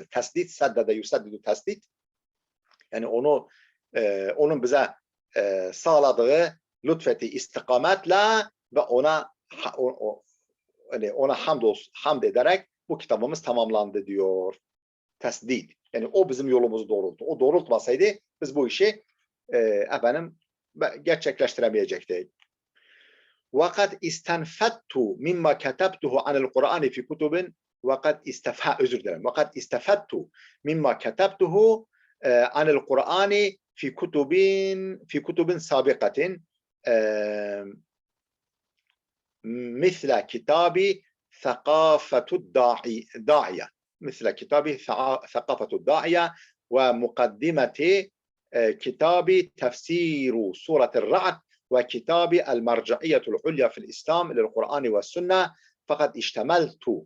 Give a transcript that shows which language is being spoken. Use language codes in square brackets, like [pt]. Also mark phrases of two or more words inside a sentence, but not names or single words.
[ar] تسديد سدد يسدد تسديد. [tr] Yani onun bize sağladığı lütfeti istikametle ve ona hamd ederek bu kitabımız tamamlandı diyor. Tesdid. Yani o bizim yolumuzu doğrulttu. O doğrultmasaydı biz bu işi gerçekleştiremeyecektik. [ar] وَقَدْ اِسْتَنْفَدْتُ مِمَّا كَتَبْتُهُ عَنِ الْقُرْآنِ فِي كُتُبٍ وَقَدْ اِسْتَفَدْتُ مِمَّا كَتَبْتُهُ عَنِ الْقُرْآنِ في كتب سابقة مثل كتاب ثقافة الداعية ومقدمة كتاب تفسير سورة الرعد وكتاب المرجعية العليا في الإسلام للقرآن والسنة فقد اشتملت